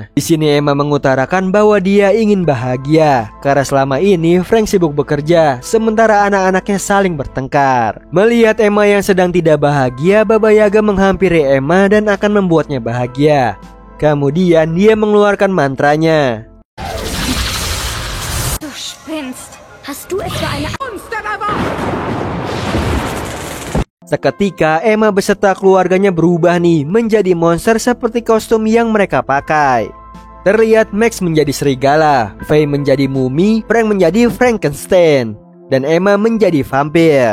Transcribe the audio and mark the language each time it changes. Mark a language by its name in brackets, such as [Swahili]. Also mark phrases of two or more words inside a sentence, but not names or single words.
[Indonesian] Di sini Emma mengutarakan bahwa dia ingin bahagia karena selama ini Frank sibuk bekerja, sementara anak-anaknya saling bertengkar. Melihat Emma yang sedang tidak bahagia, Baba Yaga menghampiri Emma dan akan membuatnya bahagia. Kemudian dia mengeluarkan mantranya. [German] Du spinnst. Hast du etwa eine Monster-Rabot? [Indonesian] Seketika Emma beserta keluarganya berubah nih menjadi monster seperti kostum yang mereka pakai. Terlihat Max menjadi serigala, Faye menjadi mumi, Frank menjadi Frankenstein, dan Emma menjadi vampir.